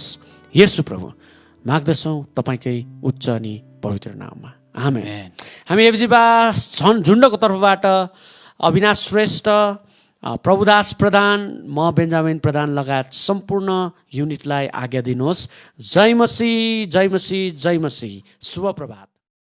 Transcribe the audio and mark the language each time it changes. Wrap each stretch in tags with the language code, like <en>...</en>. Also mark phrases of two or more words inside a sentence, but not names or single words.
<ne>येशू प्रभु माग्दछौँ तपाईँकै उच्च अनि पवित्र नाममा, आमेन। हामी एफजीबास झुन्डको तर्फबाट अविनाश श्रेष्ठ, प्रभुदास प्रधान, म बेन्जामिन प्रधान लगायत सम्पूर्ण युनिटलाई आज्ञा दिनुहोस्। जय मसीह, जय मसीह, जय मसीह। शुभ प्रभात।</ne>